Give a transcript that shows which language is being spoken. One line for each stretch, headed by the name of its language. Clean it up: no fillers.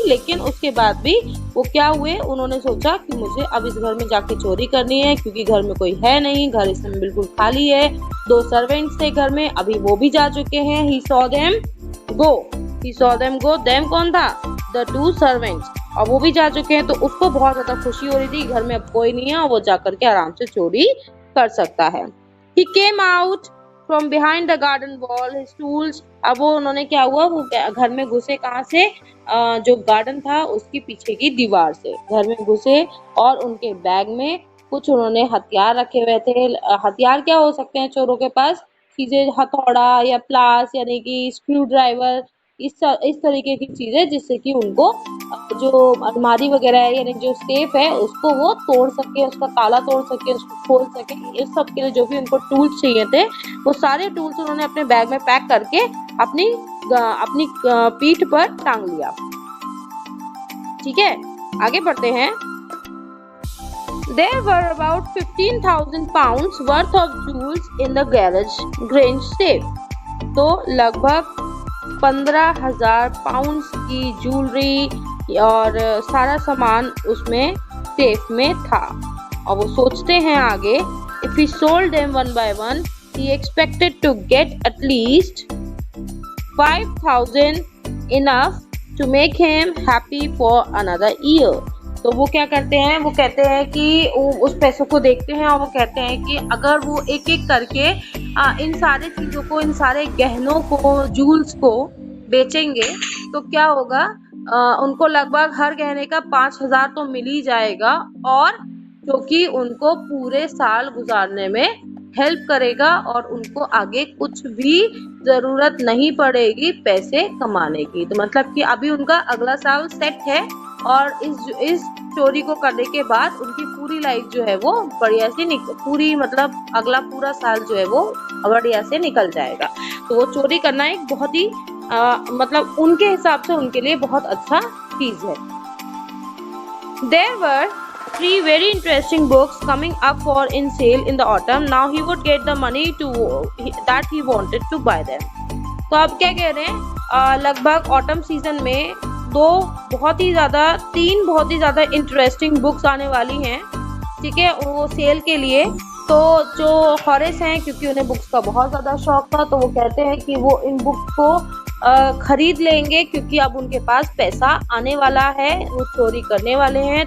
Hindi: लेकिन उसके बाद भी वो क्या हुए, उन्होंने सोचा कि मुझे अब इस घर में जाके चोरी करनी है, क्योंकि घर में कोई है नहीं, घर इस समय बिल्कुल खाली है। 2 सर्वेंट्स थे घर में, अभी वो भी जा चुके हैं।
English: he saw them go,
Hindi: them कौन था, द 2 सर्वेंट्स, और वो भी जा चुके हैं। तो उसको बहुत ज्यादा खुशी हो रही थी, घर में अब कोई नहीं है और वो जाकर के आराम से चोरी कर सकता है।
English: He came out from behind the garden wall, his tools।
Hindi: अब वो उन्होंने क्या हुआ, वो घर में घुसे कहाँ से, जो गार्डन था उसकी पीछे की दीवार से घर में घुसे, और उनके बैग में कुछ उन्होंने हथियार रखे हुए थे। हथियार क्या हो सकते हैं चोरों के पास, चीजें, हथौड़ा या प्लास यानी कि स्क्रू ड्राइवर, इस तरीके की चीजें, जिससे कि उनको जो अलमारी वगैरह है यानी जो सेफ है उसको वो तोड़ सके, उसका ताला तोड़ सके, उसको खोल सके। इस सब के लिए जो भी उनको टूल्स चाहिए थे, वो सारे टूल्स उन्होंने अपने बैग में पैक करके अपनी पीठ पर टांग लिया। ठीक है, आगे बढ़ते हैं।
English: There were about 15,000 pounds worth of jewels in the Grange safe।
Hindi: तो लगभग 15,000 पाउंड की ज्वेलरी और सारा सामान उसमें सेफ में था। और वो सोचते हैं आगे,
English: if he sold them one by one, he expected to get at least 5,000, enough to make him happy for another year।
Hindi: तो वो क्या करते हैं, वो कहते हैं कि उस पैसों को देखते हैं और वो कहते हैं कि अगर वो एक एक करके इन सारे चीज़ों को, इन सारे गहनों को, जूल्स को बेचेंगे तो क्या होगा, उनको लगभग हर गहने का 5,000 तो मिल ही जाएगा, और जो कि उनको पूरे साल गुजारने में हेल्प करेगा और उनको आगे कुछ भी ज़रूरत नहीं पड़ेगी पैसे कमाने की। तो मतलब कि अभी उनका अगला साल सेट है और इस चोरी को करने के बाद उनकी पूरी लाइफ जो है वो बढ़िया से पूरी मतलब अगला पूरा साल जो है वो बढ़िया से निकल जाएगा। तो वो चोरी करना एक बहुत ही मतलब उनके हिसाब से उनके लिए बहुत अच्छा चीज है।
English: There were 3 very interesting books coming up for in sale in the autumn. Now he would get the money that he wanted to buy them।
Hindi: तो अब क्या कह रहे हैं, लगभग ऑटम सीजन में 3 बहुत ही ज्यादा इंटरेस्टिंग बुक्स आने वाली हैं। ठीक है, वो सेल के लिए। तो जो हॉरेस हैं, क्योंकि उन्हें बुक्स का बहुत ज़्यादा शौक था, तो वो कहते हैं कि वो इन बुक्स को खरीद लेंगे, क्योंकि अब उनके पास पैसा आने वाला है, वो चोरी करने वाले हैं।